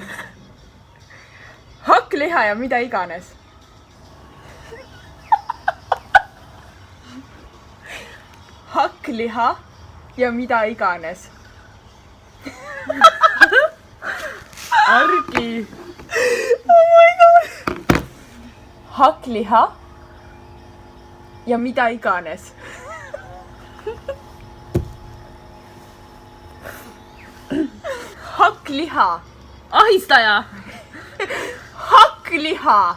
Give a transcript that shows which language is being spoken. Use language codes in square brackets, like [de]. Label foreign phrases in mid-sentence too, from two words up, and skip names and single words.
[et] Hakkliha ja mida iganes. Hakkliha ja mida iganes. Argi. [en] Oh my god. [et] Hakkliha ja mida iganes. Hakkliha. Ahistaja. Hakkliha.